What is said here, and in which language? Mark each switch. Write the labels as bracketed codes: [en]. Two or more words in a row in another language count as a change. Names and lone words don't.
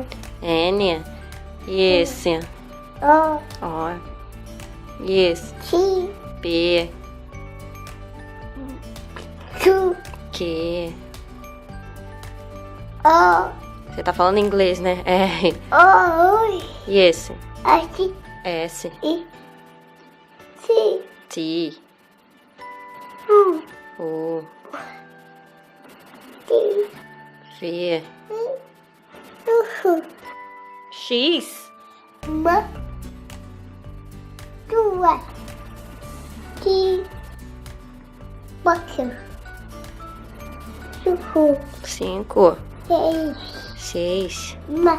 [pt] N. E esse? O, O. E esse? T, P. Q, Q. O, Você tá falando inglês, né? R. O, E esse? S, S. I, C, T. U, U. D, V. U, X. M, duas, T, quatro, 5. seis, 6. uma,